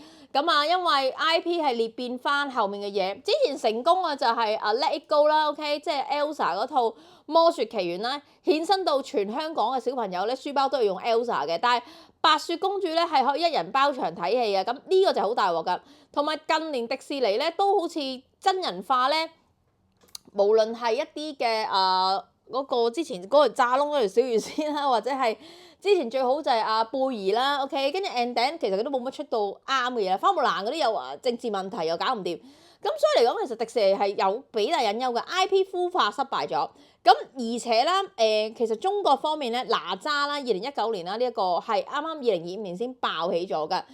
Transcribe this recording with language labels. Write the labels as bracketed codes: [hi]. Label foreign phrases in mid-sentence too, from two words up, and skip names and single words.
[yue] 咁啊，因為 IP 係裂變翻後面嘅嘢，之前成功嘅就係 Let It Go 啦 ，OK， 即係 Elsa 嗰套魔雪奇緣啦，衍生到全香港嘅小朋友咧書包都要用 Elsa 嘅，但係白雪公主咧係可以一人包場睇戲嘅，咁呢個就好大鑊㗎。同埋近年迪士尼咧都好似真人化咧，無論係一啲嘅嗰個之前嗰條炸窿嗰條小魚仙啦，或者係之前最好就係貝兒啦 ，OK， 跟住 [en] and then [yue] 其實佢都冇乜出到啱嘅嘢，花木蘭嗰啲又話政治問題又搞唔掂，咁所以嚟講其實迪士尼係有幾大隱憂嘅 IP 孵化失敗咗，咁而且啦其實中國方面咧哪吒啦2019年啦呢一個係啱啱2025年先爆起咗㗎。